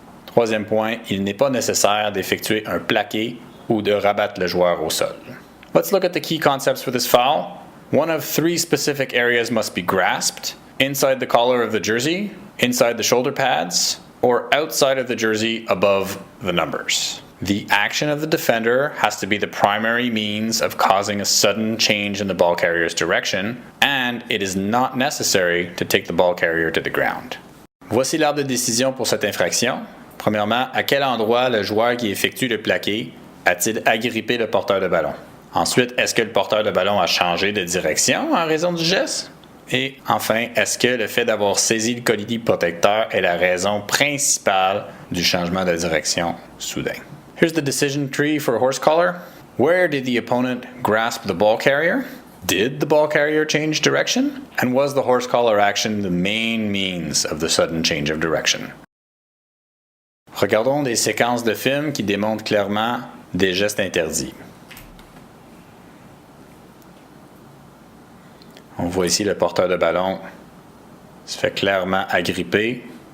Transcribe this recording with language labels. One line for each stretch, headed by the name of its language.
French: Troisième point, il n'est pas nécessaire d'effectuer un plaqué ou de rabattre le joueur au sol.
English: Let's look at the key concepts for this foul. One of three specific areas must be grasped: inside the collar of the jersey, inside the shoulder pads, or outside of the jersey above the numbers. The action of the defender has to be the primary means of causing a sudden change in the ball carrier's direction, and it is not necessary to take the ball carrier to the ground.
French: Voici l'arbre de décision pour cette infraction. Premièrement, à quel endroit le joueur qui effectue le plaqué a-t-il agrippé le porteur de ballon? Ensuite, est-ce que le porteur de ballon a changé de direction en raison du geste? Et enfin, est-ce que le fait d'avoir saisi le collier protecteur est la raison principale du changement de direction soudain?
English: Here's the decision tree for horse collar. Where did the opponent grasp the ball carrier? Did the ball carrier change direction? And was the horse collar action the main means of the sudden change of direction?
French: Regardons des séquences de films qui démontrent clairement des gestes interdits. On voit ici le porteur de ballon se fait clairement agripper.